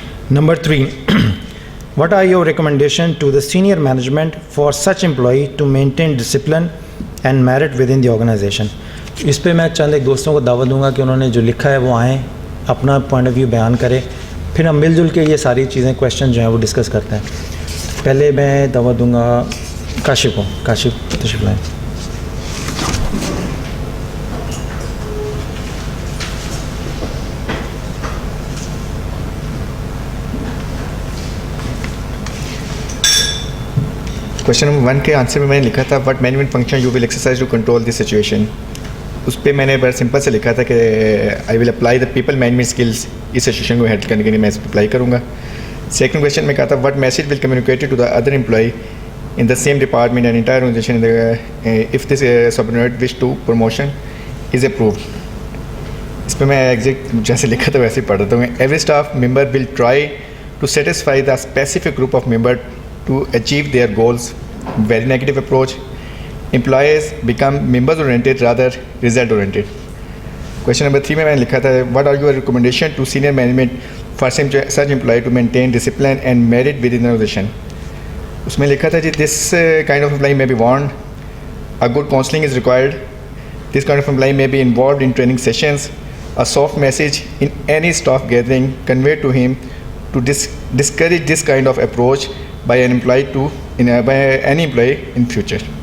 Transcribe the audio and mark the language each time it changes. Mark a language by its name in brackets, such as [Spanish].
[English] Number 3, what are your recommendation to the senior management for such employee to maintain discipline and merit within the organization. [Urdu] اس پہ میں چند ایک دوستوں کو دعوت دوں گا کہ انہوں نے جو لکھا ہے وہ آئیں اپنا پوائنٹ آف ویو بیان کرے, پھر ہم مل جل کے یہ ساری چیزیں کویشچن جو ہیں وہ ڈسکس کرتے ہیں. پہلے میں دعوت دوں گا کاشف کو. کاشف تشریف لائیں. کوشچن نمبر 1 کے آنسر میں میں نے لکھا تھا [English] What management function you will exercise to control this situation. [Urdu] اس پہ میں نے بڑا سمپل سے لکھا تھا کہ [English] I will apply the people management skills. [Urdu] اس situation کو ہینڈل کرنے کے لیے میں اس پہ اپلائی کروں گا. سیکنڈ کویشچن میں کہا تھا [English] What message will communicated to the other employee in the same department and entire organization if this subordinate wish to promotion is approved. [Urdu] اس پہ میں ایگزیکٹ جیسے لکھا تھا ویسے ہی پڑھ رہا ہوں. [English] Every staff member will try to satisfy the specific group of member to achieve their goals. Very negative approach. Employees become members oriented rather result oriented. Question number 3 [Urdu] میں نے لکھا تھا [English] what are your recommendation to senior management for such employee to maintain discipline and merit within the organization. [Urdu] اس میں لکھا تھا جی [English] this kind of employee may be warned, a good counseling is required, this kind of employee may be involved in training sessions, a soft message in any staff gathering conveyed to him to discourage this kind of approach by an employee by any employee in future.